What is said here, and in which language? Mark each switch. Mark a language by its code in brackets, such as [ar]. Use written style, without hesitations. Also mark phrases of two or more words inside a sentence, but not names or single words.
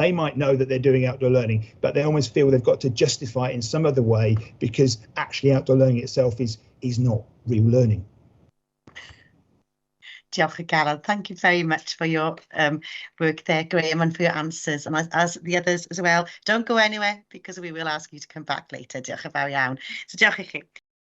[en] They might know that they're doing outdoor learning, but they almost feel they've got to justify it in some other way because actually outdoor learning itself is not real learning. [cy] Diolch, Garon. [en] Thank you very much for your work there, Graham, and for your answers. And as the others as well, don't go anywhere because we will ask you to come back later. [cy] Diolch yn fawr iawn. So diolch i chi.